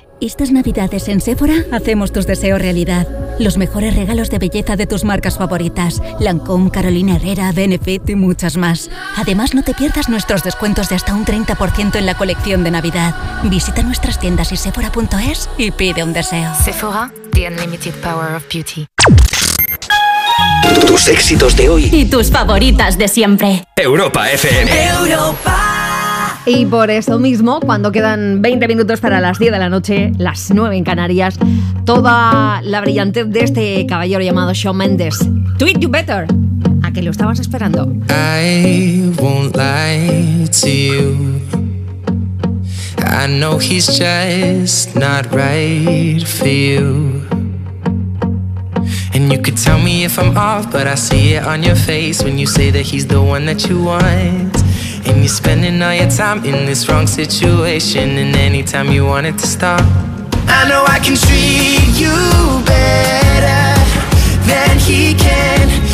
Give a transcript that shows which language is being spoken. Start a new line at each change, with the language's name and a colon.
Spanish: Estas navidades en Sephora hacemos tus deseos realidad. Los mejores regalos de belleza de tus marcas favoritas: Lancôme, Carolina Herrera, Benefit y muchas más. Además, no te pierdas nuestros descuentos de hasta un 30% en la colección de Navidad. Visita nuestras tiendas y Sephora.es y pide un deseo.
English: Sephora, the unlimited power of beauty.
Spanish: Tus éxitos de hoy y tus favoritas de siempre. Europa FM. Europa. Y por eso mismo, cuando quedan 20 minutos para las 10 de la noche, las 9 en Canarias, toda la brillantez de este caballero llamado Shawn Mendes. Tweet you better. ¿A que lo estabas esperando?
English: I won't lie to you. I know he's just not right for you. And you could tell me if I'm off, but I see it on your face when you say that he's the one that you want. And you're spending all your time in this wrong situation, and anytime you want it to stop, I know I can treat you better than he can.